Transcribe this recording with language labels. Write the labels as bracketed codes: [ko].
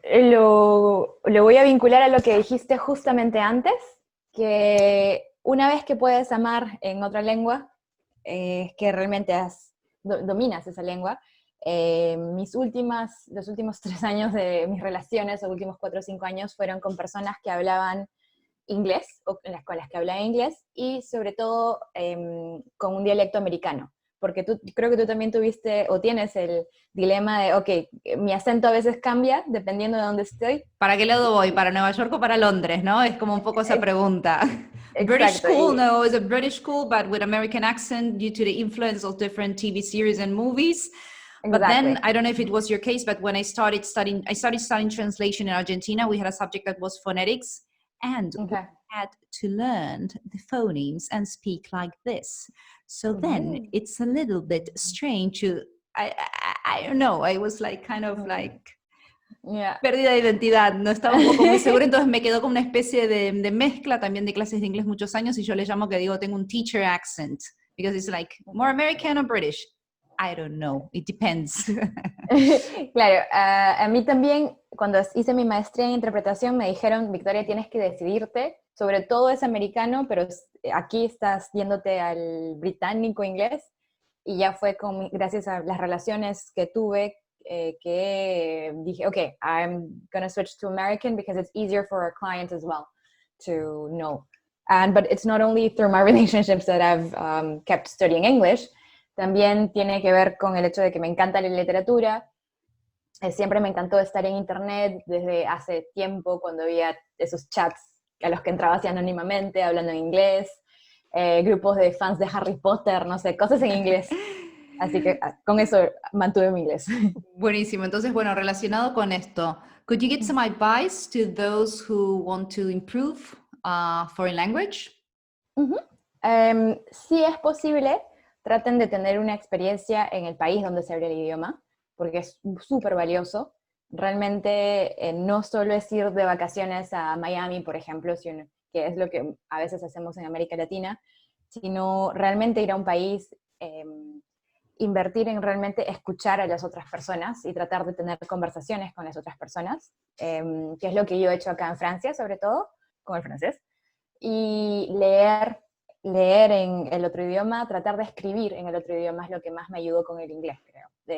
[es] Lo voy a vincular a lo que dijiste justamente antes, que una vez que puedes amar en otra lengua, que realmente dominas esa lengua, los últimos 3 años de mis relaciones, o últimos 4 o 5 años, fueron con personas que hablaban inglés, o con las que hablaba inglés, y sobre todo con un dialecto americano. Porque creo que tú también tuviste o tienes el dilema de, ok, mi acento a veces cambia dependiendo de dónde estoy. ¿Para qué lado voy? ¿Para Nueva York o para Londres? ¿No? Es como un poco esa pregunta. [en] British [es] Exacto. [en] school, no, it's a British school, but with American accent due to the influence of different TV series and movies. But then, I don't know if it was your case, but when I started studying translation in Argentina, we had a subject that was phonetics, and we had to learn the phonemes and speak like this. So then it's a little bit strange to, I don't know, I was like kind of like [es] pérdida de identidad, no estaba un poco muy segura, entonces me quedó como una especie de mezcla también de clases de inglés muchos años y yo le llamo que digo tengo un teacher accent, [en] because it's like more American or British. I don't know, it depends. [es] Claro, a mí también cuando hice mi maestría en interpretación me dijeron, Victoria, tienes que decidirte, sobre todo es americano, pero aquí estás yéndote al británico inglés, y ya fue gracias a las relaciones que tuve que dije, okay, [en] I'm gonna switch to American because it's easier for our clients as well to know. But it's not only through my relationships that I've kept studying English. [es] También tiene que ver con el hecho de que me encanta la literatura. Siempre me encantó estar en internet desde hace tiempo, cuando había esos chats a los que entraba así anónimamente, hablando en inglés. grupos de fans de Harry Potter, no sé, cosas en inglés. Así que con eso mantuve mi inglés. Buenísimo. Entonces, bueno, relacionado con esto, [en] could you give some advice to those who want to improve foreign language? Ujú. [es] Si es posible, traten de tener una experiencia en el país donde se habla el idioma, porque es súper valioso. Realmente no solo es ir de vacaciones a Miami, por ejemplo, que es lo que a veces hacemos en América Latina, sino realmente ir a un país, invertir en realmente escuchar a las otras personas y tratar de tener conversaciones con las otras personas, que es lo que yo he hecho acá en Francia, sobre todo, con el francés, y leer en el otro idioma, tratar de escribir en el otro idioma es lo que más me ayudó con el inglés, creo.